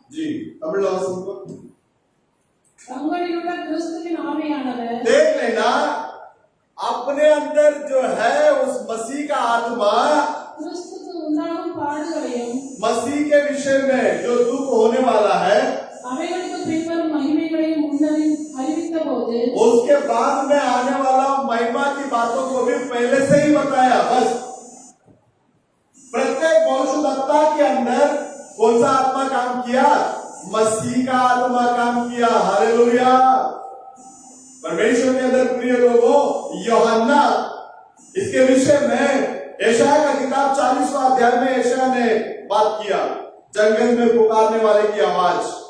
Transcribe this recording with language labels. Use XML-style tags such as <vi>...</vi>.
<hi>जी तमिल वासियों</hi> <ta>தங்களிலுள்ள கிறிஸ்துவின் ஆவியானவர்</ta> <hi>देख लेना, अपने अंदर जो है उस मसीह का आत्मा</hi> <ta>கிறிஸ்துக்கு உண்டாகும் பாடுகளையும்</ta> <hi>मसीह के विषय में जो दुख होने वाला है</hi> <ta>அவைகளுக்கு பின்வரும் மகிமைகளையும் அறிவித்த போது</ta> <hi>उसके बाद में आने वाला महिमा की बातों को भी पहले से ही बताया। बस प्रत्येक भविष्यद्वक्ता के अंदर कौन सा आत्मा काम किया? मसीह का आत्मा काम किया। हालेलुया। परमेश्वर के अंदर प्रिय लोगों, यूहन्ना इसके विषय में यशाया का किताब 40वां अध्याय में यशाया ने बात किया, जंगल में पुकारने वाले की आवाज।</hi>